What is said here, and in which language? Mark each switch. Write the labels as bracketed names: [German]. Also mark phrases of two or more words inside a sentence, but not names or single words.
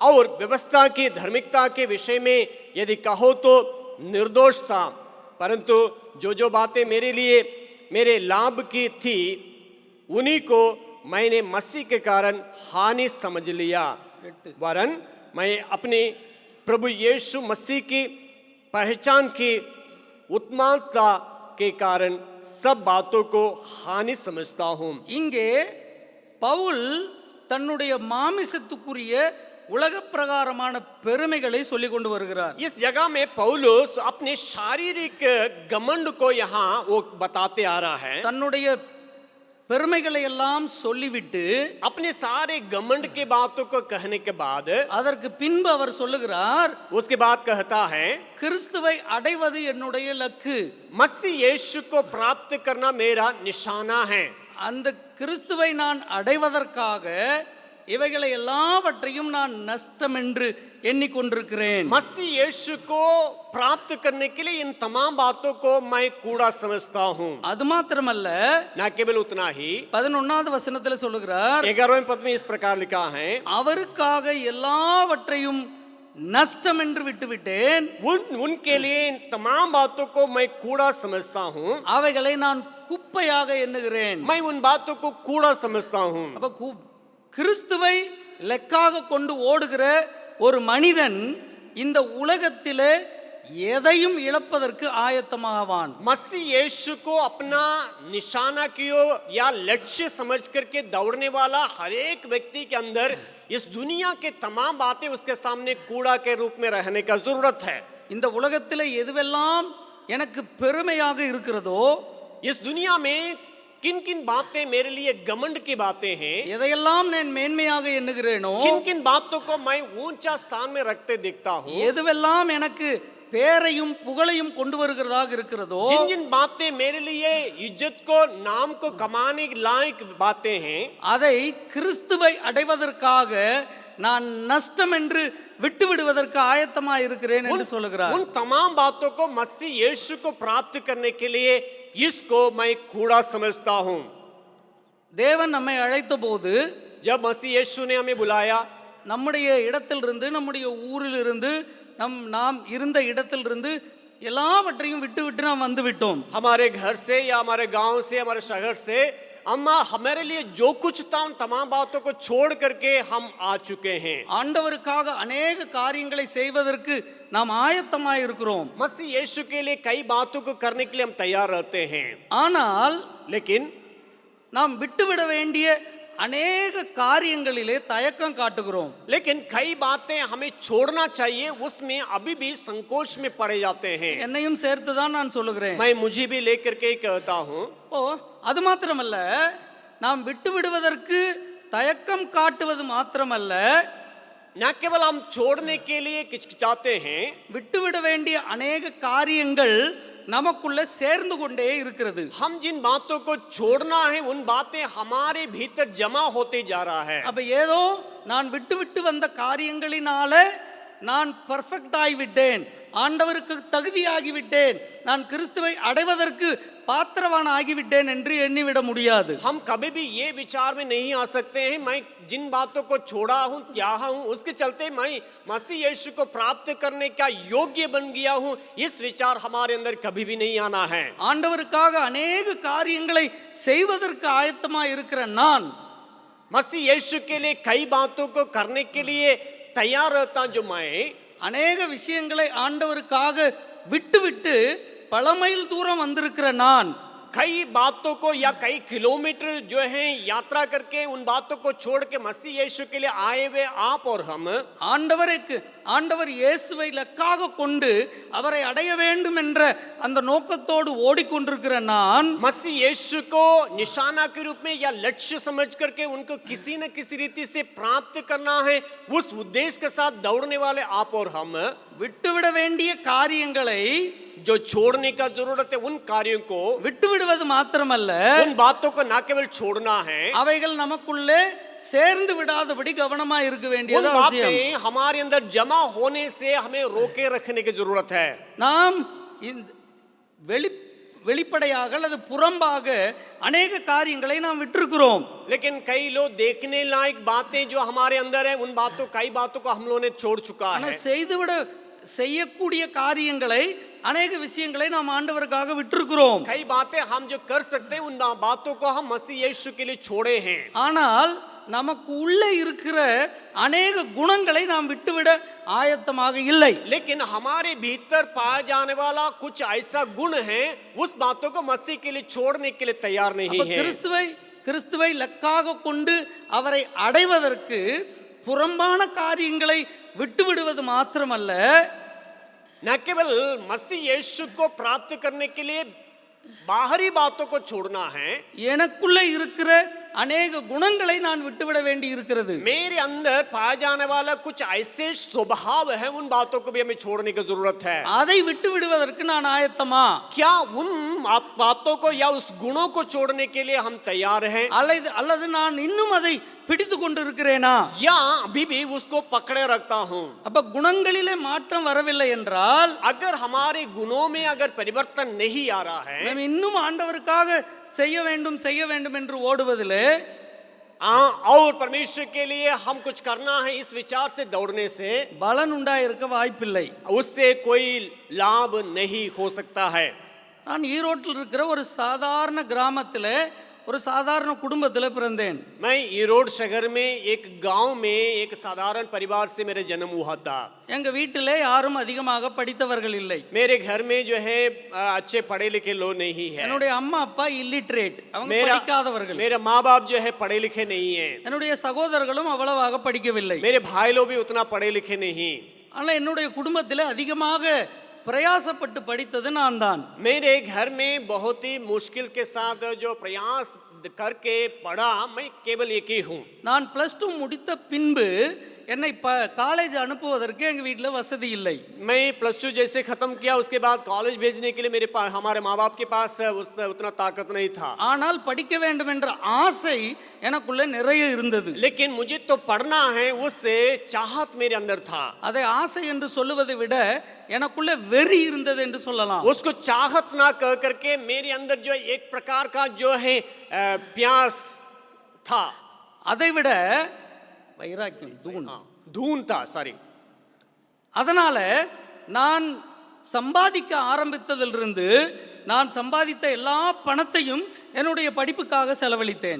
[Hindi] और व्यवस्था की धार्मिकता के विषय में यदि कहो तो निर्दोष था, परंतु जो बातें मेरे लिए मेरे लाभ की थी उन्हीं को मैंने मसीह के कारण हानि समझ लिया, वरन मैं अपने प्रभु यीशु मसीह की पहचान की उत्तमता के कारण सब बातों को हानि समझता हूं। [Tamil] இங்கே பவுல் தன்னுடைய மாமிசத்துக்குரிய உலக பிரகாரமான பெருமைகளை சொல்லிக் கொண்டு வருகிறார். [Hindi] इस जगह में पौलुस अपने शारीरिक घमंड को यहाँ वो बताते आ रहा है। [Tamil] தன்னுடைய பெருமைகளை எல்லாம் சொல்லிவிட்டு [Hindi] अपने सारे घमंड के बातों को कहने के बाद [Tamil] அதற்கு பின்பு அவர் சொல்லுகிறார், [Hindi] उसके बाद कहता है [Tamil] கிறிஸ்துவை அடைவது என்னுடைய இலக்கு. [Hindi] मसीह यीशु को प्राप्त करना मेरा निशाना है। [Tamil] அந்த கிறிஸ்துவை நான் அடைவதற்காக இவைகளை எல்லாவற்றையும் நான் நஷ்டம் என்று எண்ணிக்கொண்டிருக்கிறேன். [Hindi] मसीह यीशु को प्राप्त करने के लिए इन तमाम बातों को मैं कूड़ा समझता हूँ। [Tamil] அது மாத்திரமல்ல, [Hindi] न केवल उतना ही [Tamil] 11வது वचனத்துல சொல்லுகிறார், [Hindi] 11वें पद में इस प्रकार लिखा है, [Tamil] அவருக்காக எல்லாவற்றையும் நஷ்டம் என்று விட்டுவிட்டேன், [Hindi] उनके लिए इन तमाम बातों को मैं कूड़ा समझता हूँ, [Tamil] அவைகளை நான் குப்பையாக எண்ணுகிறேன். [Hindi] मैं उन बातों को कूड़ा समझता हूँ। [Tamil] அப்ப கிறிஸ்துவை லெக்காக கொண்டு ஓடுகிற ஒரு மனிதன் இந்த உலகத்திலே எதையும் இழப்பதற்கு ஆயத்தமாவான். [Hindi] मसीह यीशु को अपना निशाना कियो या लक्ष्य समझ करके दौड़ने वाला हर एक व्यक्ति के अंदर इस दुनिया के तमाम बातें उसके सामने कूड़ा के रूप में रहने का जरूरत है। [Tamil] இந்த உலகத்திலே எதுவெல்லாம் எனக்கு பெருமையாக இருக்கிறதோ, [Hindi] इस दुनिया में किन किन बातें मेरे लिए घमंड की बातें हैं, [Tamil] எதையெல்லாம் நான் மேன்மையாக எண்ணுகிறேனோ, [Hindi] किन किन बातों को मैं ऊंचा स्थान में रखते दिखता हूँ, [Tamil] எதுவெல்லாம் எனக்கு பேரையும் புகழையும் கொண்டு வருகிறதாக இருக்கிறதோ, [Hindi] जिन जिन बातें मेरे लिए इज्जत को नाम को कमाने लायक बातें हैं, [Tamil] அதை கிறிஸ்துவை அடைவதற்காக நான் நஷ்டம் என்று விட்டு விடுவதற்கு ஆயத்தமாக இருக்கிறேன் என்று சொல்லுகிறார். [Hindi] उन तमाम बातों को मसीह यीशु को प्राप्त करने के लिए इसको मैं कूड़ा समझता हूँ। [Tamil] தேவன் நம்மை அழைத்த போது, [Hindi] जब मसीह यीशु ने हमें बुलाया, [Tamil] நம்முடைய இடத்திலிருந்து, நம்முடைய ஊரிலிருந்து, நாம் இருந்த இடத்திலிருந்து எல்லாவற்றையும் விட்டு விட்டு நாம் வந்து விட்டோம். [Hindi] हमारे घर से या हमारे गांव से, हमारे शहर से, अम्मा हमारे लिए जो कुछ था उन तमाम बातों को छोड़ करके हम आ चुके हैं। [Tamil] ஆண்டவருக்காக अनेक காரியங்களை செய்வதற்கு நாம் ஆயத்தமாய் இருக்கிறோம். [Hindi] मसीह यीशु के लिए कई बातों को करने के लिए हम तैयार रहते हैं, [Tamil] ஆனால் [Hindi] लेकिन [Tamil] நாம் விட்டுவிட வேண்டிய अनेक காரியங்களிலே தயக்கம் காட்டுகிறோம். [Hindi] लेकिन कई बातें हमें छोड़ना चाहिए, उसमें अभी भी संकोच में पड़े जाते हैं। [Tamil] என்னையும் சேர்த்து தான் நான் சொல்லுகிறேன். [Hindi] मैं मुझे भी लेकर के कहता हूँ। [Tamil] அது மாத்திரமல்ல, நாம் விட்டு விடுவதற்கு தயக்கம் காட்டுவது மாத்திரமல்ல, [Hindi] न केवल हम छोड़ने के लिए किचकिचाते हैं, [Tamil] விட்டுவிட வேண்டிய अनेक காரியங்கள் நமக்குள்ள சேர்ந்து கொண்டே இருக்கிறது. [Hindi] हम जिन बातों को छोड़ना है उन बातें हमारे भीतर जमा होते जा रहा है। [Tamil] அப்ப ஏதோ நான் விட்டு விட்டு வந்த காரியங்களினால நான் பர்ஃபெக்ட் ஆகிவிட்டேன், ஆண்டவருக்கு தகுதியாகிவிட்டேன், நான் கிறிஸ்துவை அடைவதற்கு பாத்திரவான் ஆகிவிட்டேன் என்று எண்ணிவிட முடியாது. [Hindi] हम कभी भी ये विचार में नहीं आ सकते हैं मैं जिन बातों को छोड़ा हूँ, त्यागा हूँ, उसके चलते मैं मसीह यीशु को प्राप्त करने का योग्य बन गया हूँ, इस विचार हमारे अंदर कभी भी नहीं आना है। [Tamil] ஆண்டவருக்காக अनेक காரியங்களை செய்வதற்கு ஆயத்தமாய் இருக்கிற நான், [Hindi] मसीह यीशु के लिए कई बातों को करने के लिए तैयार रहता जो मैं, [Tamil] अनेक விஷயங்களை ஆண்டவருக்காக விட்டுவிட்டு பல மைல் தூரம் வந்திருக்கிற நான், [Hindi] कई बातों को या कई किलोमीटर जो है यात्रा करके उन बातों को छोड़ के मसीह यीशु के लिए आए हुए आप और हम, [Tamil] ஆண்டவர் இயேசுவை லக்காக கொண்டு அவரை அடைய வேண்டும் என்ற அந்த நோக்கத்தோடு ஓடிக்கொண்டிருக்கிற நான், [Hindi] मसीह यीशु को निशाना के रूप में या लक्ष्य समझ करके उनको किसी न किसी रीति से प्राप्त करना है, उस उद्देश्य के साथ दौड़ने वाले आप और हम, [Tamil] விட்டுவிட வேண்டிய காரியங்களை, [Hindi] जो छोड़ने का जरूरत है उन कार्यों को [Tamil] விட்டுவிடுவது மாத்திரமல்ல, [Hindi] उन बातों को न केवल छोड़ना है, [Tamil] அவைகள் நமக்குள்ளே சேர்ந்து விடாதபடி கவனமா இருக்க [Hindi] उन [Tamil] வேண்டியது அவசியம். [Hindi] बातें हमारे अंदर जमा होने से हमें रोके रखने की जरूरत है। [Tamil] நாம் இந்த வெளிப்படையாக அல்லது புறம்பாக அநேக காரியங்களை நாம் விட்டிருக்கிறோம். [Hindi] लेकिन कई लोग देखने लायक बातें जो हमारे अंदर है, उन बातों कई बातों को हम लोगों ने छोड़ चुका [Tamil] ஆனால் [Hindi] है. [Tamil] செய்யக்கூடிய காரியங்களை அநேக விஷயங்களை நாம் ஆண்டவருக்காக விட்டிருக்கிறோம். [Hindi] कई बातें हम जो कर सकते हैं, उन बातों को हम मसीह यीशु के लिए छोड़े हैं. [Tamil] ஆனால் நமக்கு உள்ளே இருக்கிற அநேக குணங்களை நாம் விட்டுவிட ஆயத்தமாக இல்லை. [Hindi] लेकिन हमारे भीतर पाया जाने वाला कुछ ऐसा गुण है, उस बातों को मसीह के लिए छोड़ने के लिए तैयार नहीं [Tamil] அப்ப [Hindi] है. [Tamil] கிறிஸ்துவை லக்காக கொண்டு அவரை அடைவதற்கு புறம்பான காரியங்களை விட்டு விடுவது மாத்திரமல்ல, [Hindi] न केवल मसीह यीशु को प्राप्त करने के लिए बाहरी बातों को छोड़ना है, [Tamil] எனக்குள்ளே இருக்கிற அநேக குணங்களை நான் விட்டுவிட வேண்டி இருக்கிறது. [Hindi] मेरे अंदर पाया जाने वाला कुछ ऐसे स्वभाव है, उन बातों को भी हमें छोड़ने की जरूरत है. [Tamil] அதை விட்டு விடுவதற்கு நான் ஆயத்தமா? [Hindi] क्या उन बातों को या उस गुणों को छोड़ने के लिए हम तैयार हैं, [Tamil] அல்லது நான் இன்னும் அதை பிடித்து கொண்டு இருக்கிறேனா? [Hindi] या अभी भी उसको पकड़े रखता हूं? [Tamil] அப்ப குணங்களிலே மாற்றம் வரவில்லை என்றால், [Hindi] अगर हमारे गुणों में अगर परिवर्तन नहीं आ रहा है, [Tamil] நாம் இன்னும் ஆண்டவருக்காக செய்ய வேண்டும் என்று ஓடுவதிலே, [Hindi] और परमेश्वर के लिए हम कुछ करना है इस विचार से दौड़ने से [Tamil] பலன் உண்டாயிருக்க வாய்ப்பில்லை. [Hindi] उससे कोई लाभ नहीं हो सकता है. [Tamil] நான் ஈரோட்டில் இருக்கிற ஒரு சாதாரண கிராமத்தில் ஒரு சாதாரண குடும்பத்தில் பிறந்தேன். [Hindi] मैं ईरोड शहर में एक गांव में एक साधारण परिवार से मेरा जन्म हुआ था. [Tamil] எங்க வீட்டிலே யாரும் அதிகமாக படித்தவர்கள் இல்லை. [Hindi] मेरे घर में जो है अच्छे पढ़े लिखे लोग नहीं है. [Tamil] என்னுடைய அம்மா அப்பா இல்லிட்ரேட், அவங்க படிக்காதவர்கள். [Hindi] मेरा माँ बाप जो है पढ़े लिखे नहीं है. [Tamil] என்னுடைய சகோதரர்களும் அவ்வளவாக படிக்கவில்லை. [Hindi] मेरे भाई लोग भी उतना पढ़े लिखे नहीं. [Tamil] ஆனால் என்னுடைய குடும்பத்தில் அதிகமாக प्रयासப்பட்டு படித்தது நான் தான். [Hindi] मेरे घर में बहुत ही मुश्किल के साथ जो प्रयास करके पढ़ा, मैं केवल एक ही हूँ. [Tamil] நான் +2 முடித்த பின்பு என்னை காலேஜ் அனுப்புவதற்கு எங்க வீட்டில் வசதி இல்லை. [Hindi] मैं +2 जैसे खत्म किया, उसके बाद कॉलेज भेजने के लिए हमारे माँ बाप के पास उतना ताकत नहीं था. [Tamil] ஆனால் படிக்க வேண்டும் என்ற ஆசை எனக்குள்ள நிறைய இருந்தது. [Hindi] लेकिन मुझे तो पढ़ना है, उससे चाहत मेरे अंदर था. [Tamil] அதை ஆசை என்று சொல்லுவதை விட எனக்குள்ள வெறி இருந்தது என்று சொல்லலாம். [Hindi] उसको चाहत ना कह करके मेरे अंदर जो एक प्रकार का जो है प्यास था. [Tamil] அதை விட வைராக்கியம், [Hindi] धून था, सॉरी. [Tamil] அதனால நான் சம்பாதிக்க ஆரம்பித்ததிலிருந்து நான் சம்பாதித்த எல்லா பணத்தையும் என்னுடைய படிப்புக்காக செலவழித்தேன்.